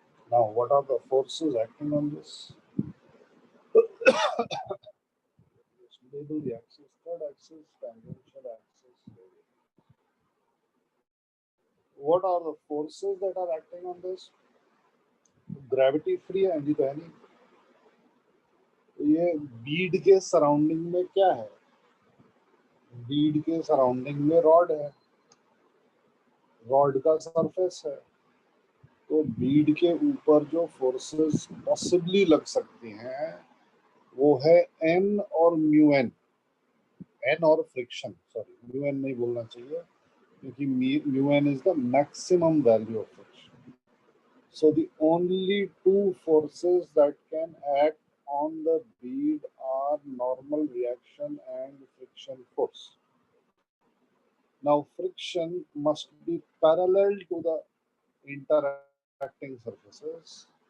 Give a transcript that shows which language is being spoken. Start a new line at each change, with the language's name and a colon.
English: Now, what are the forces acting on this? Let's label the axis. Third axis, tangential axis. What are the forces that are acting on this?
Hindi: Gravity free energy तो है नहीं, तो ये बीड के surrounding में क्या है? बीड के सराउंडिंग में रॉड है, रॉड का सरफेस है, तो बीड के ऊपर जो फोर्सेस पॉसिबली लग सकती हैं वो है एन और
English: Mu N, N और friction, sorry mu N नहीं बोलना चाहिए क्योंकि mu N is the maximum value of friction. So the only two forces that can act on the bead are normal reaction and friction force. Now friction must be parallel to the interacting surfaces.